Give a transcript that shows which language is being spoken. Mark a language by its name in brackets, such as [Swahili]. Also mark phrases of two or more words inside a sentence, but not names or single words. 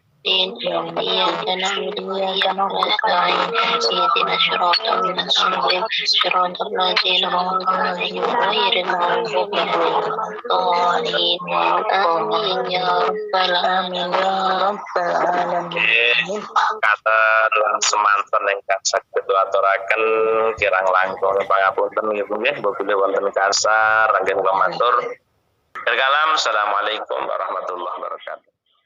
[Arabic] إياك نعبد وإياك نستعين اهدنا الصراط المستقيم صراط الذين أنعمت عليهم غير المغضوب عليهم ولا الضالين. آمين يا رب العالمين يا رب العالمين. [Javanese] Kata semanten ingkang saged aturaken kirang langkung pangapunten nggih apabila wonten kasar anggen kula matur. [Arabic] السلام عليكم ورحمة الله وبركاته.